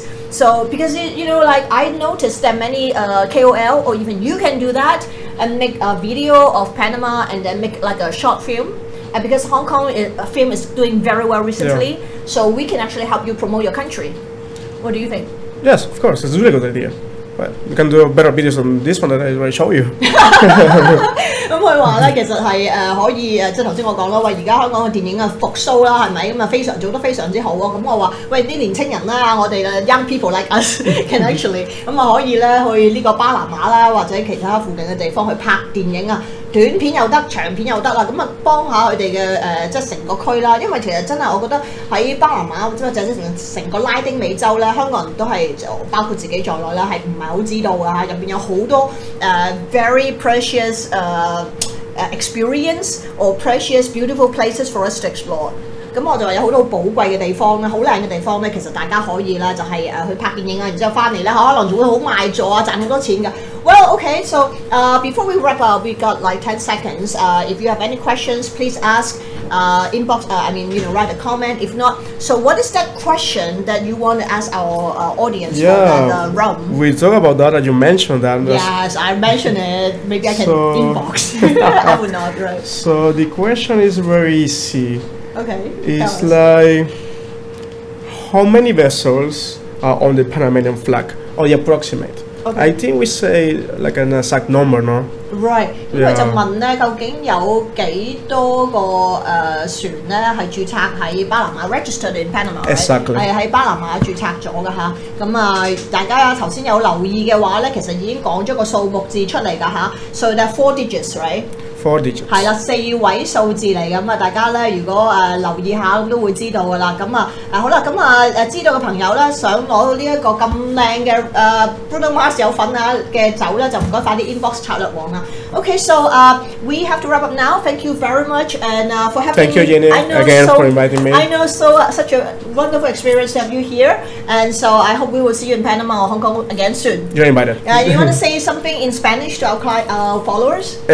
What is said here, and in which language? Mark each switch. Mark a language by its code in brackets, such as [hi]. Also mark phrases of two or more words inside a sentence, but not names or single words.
[en] So because you know like I noticed that many KOL or even you can do that and make a video of Panama and then make like a short film. And because Hong Kong film is doing very well recently, so we can actually help you promote your country. What do you think? Yes, of course, it's a really good idea. But you can do better videos than this one that I already show you. [yue] 咁佢話咧，其實係可以即係頭先我講啦，喂而家香港嘅電影啊復甦啦，係咪咁啊做得非常之好啊！咁我話喂啲年青人啦，我哋嘅 [en] young people like us can actually [yue] 咁啊可以咧去呢個巴拿馬啦，或者其他附近嘅地方去拍電影啊。短片又得，長片又得啦，咁啊幫下佢哋嘅即係成個區啦，因為其實真係我覺得喺巴拿馬即係成個拉丁美洲咧，香港人都係包括自己在內啦，係唔係好知道㗎？入邊有好多 [en] very precious experience or precious beautiful places for us to explore。 [yue] 咁我就話有好多寶貴嘅地方咧，好靚嘅地方咧，其實大家可以啦，就係去拍電影啊，然之後翻嚟咧，可能仲會好賣座啊，賺好多錢㗎。 [en] Well, Okay, so before we wrap up, we got like 10 seconds. If you have any questions, please ask. Inbox. Write a comment. If not, so what is that question that you want to ask our audience for the rum? We talk about that, and you mentioned that. Yes, I mentioned it. Maybe I can inbox. I would not, right? So the question is very easy. Okay. It's like, how many vessels are on the Panamanian flag, or the approximate? Okay. I think we say like an exact number, no? Right. [yue] 咁佢就問咧，究竟有幾多個船咧係註冊喺巴拿馬 [en] registered in Panama？ Exactly. [yue] 係喺巴拿馬註冊咗㗎嚇。咁大家頭先有留意嘅話咧，其實已經講咗個數目字出嚟㗎嚇。 [en] So there are 4 digits, right? 4 digits. [yue] 係啦，4位數字嚟咁啊！大家咧如果留意下咁都會知道㗎啦。咁好啦，咁知道嘅朋友咧想攞到呢一個咁靚嘅Bruno Mars 有份嘅酒咧，就唔該快啲 inbox 策略王啦。 [en] Okay, so we have to wrap up now. Thank you very much and for having me. Thank you, Jenny, again for inviting me. I know such a wonderful experience to have you here, and so I hope we will see you in Panama or Hong Kong again soon. You're invited. You want to say something in Spanish to our followers?